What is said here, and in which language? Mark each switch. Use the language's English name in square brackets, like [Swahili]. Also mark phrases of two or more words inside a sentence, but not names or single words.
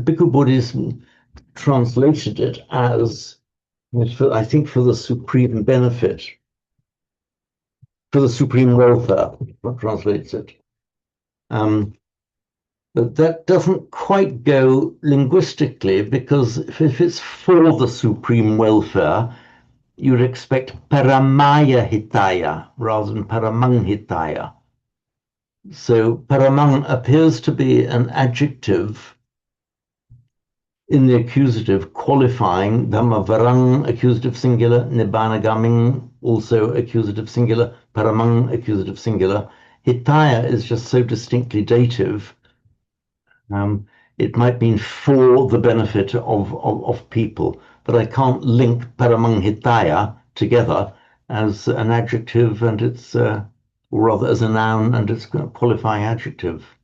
[English] Bhikkhu Bodhi's translated it as, I think, for the supreme benefit, for the supreme welfare, translates it. But that doesn't quite go linguistically, because if it's for the supreme welfare, you'd expect [Pali] paramaya hitaya [English] rather than [Pali] paramang hitaya. [English] So paramang appears to be an adjective in the accusative qualifying [Pali] Dhamma Varang, [English] accusative singular, Nibbanagaming, also accusative singular, Paramang, accusative singular. Hitaya is just so distinctly dative. It might mean for the benefit of people, but I can't link Paramanghitaya together as an adjective and its, or rather as a noun and its qualifying adjective.